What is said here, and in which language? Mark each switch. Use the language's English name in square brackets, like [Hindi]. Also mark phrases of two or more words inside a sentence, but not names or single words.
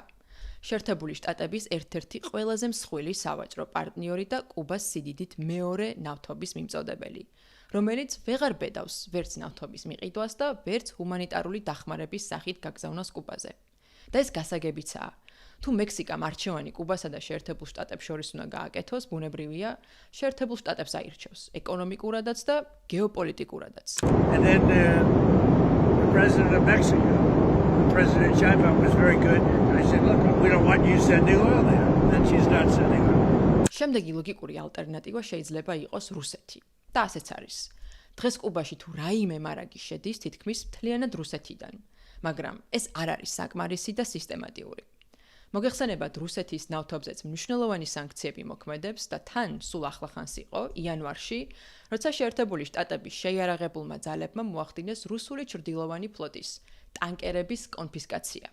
[Georgian] შეერთებული შტატების ერთ-ერთი ყველაზე მსხვილი სავაჭრო პარტნიორი და კუბას სიდიდით მეორე ნავთობის მიმწოდებელი, რომელიც ვეღარ ბედავს ვერც ნავთობის მიყიდვას და ვერც ჰუმანიტარული დახმარების სახით გაგზავნას კუბაზე. და ეს გასაგებიცაა. თუ მექსიკამ არჩევანი კუბასა და შეერთებულ შტატებს შორის უნდა გააკეთოს, ბუნებრივია, შეერთებულ შტატებს აირჩევს ეკონომიკურადაც და გეოპოლიტიკურადაც. [English] And then the president of Mexico, President Sheinbaum, was very good. I said, look, we don't want you sending oil there. And she's not sending oil. [Georgian] შემდეგი ლოგიკური ალტერნატივა შეიძლება იყოს რუსეთი. და ასეც არის. დღეს კუბაში თუ რაიმე მარაგი შედის, თითქმის მთლიანად რუსეთიდან. მაგრამ ეს არ არის საკმარისი და სისტემატიური. მოგეხსენებათ, რუსეთის ნავთობზეც მნიშვნელოვანი სანქციები მოქმედებს და თან სულ ახლახანს იყო იანვარში, როცა შეერთებული შტატების შეიარაღებულმა ძალებმა მოახდინეს რუსული ჩრდილოვანი ფლოტის ტანკერების კონფისკაცია.